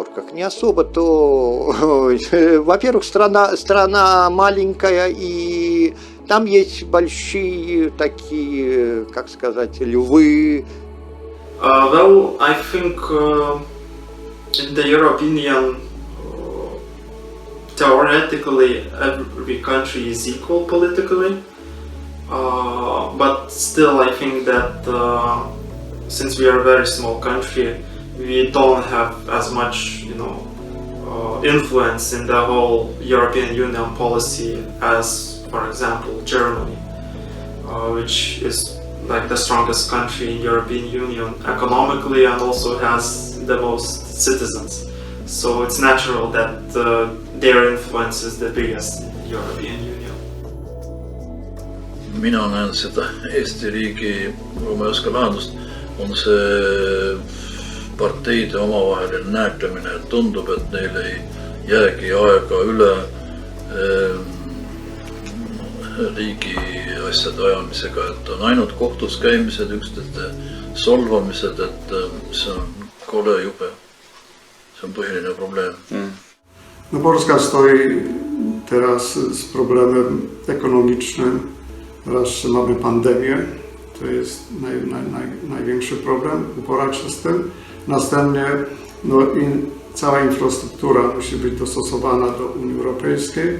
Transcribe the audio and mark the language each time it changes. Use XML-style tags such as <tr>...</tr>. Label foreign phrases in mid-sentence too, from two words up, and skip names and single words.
<ru>Не особо то... Во-первых, страна маленькая, и там есть большие такие, как сказать, львы.</ru> <en>Well, I think in the European Union, theoretically, every country is equal politically. But still, I think that since we are a very small country, we don't have as much, influence in the whole European Union policy as, for example, Germany, which is like the strongest country in European Union economically and also has the most citizens. So it's natural that their influence is the biggest in the European Union.</en> <et>Mina näen seda Eesti riigi, kui ma ei oska lahendust, on see parteide omavaheline nääklemine, et tundub, et neil ei jäägi aega üle riigi asjade ajamisega, et on ainult kohtus käimised, üksteiste solvamised, et see on kole jube. See on põhiline probleem.</et> <pl>No Polska stoi teraz z problemem ekonomicznym, wreszcie mamy pandemię, to jest największy problem, uporać się z tym. Następnie cała infrastruktura musi być dostosowana do Unii Europejskiej.</pl>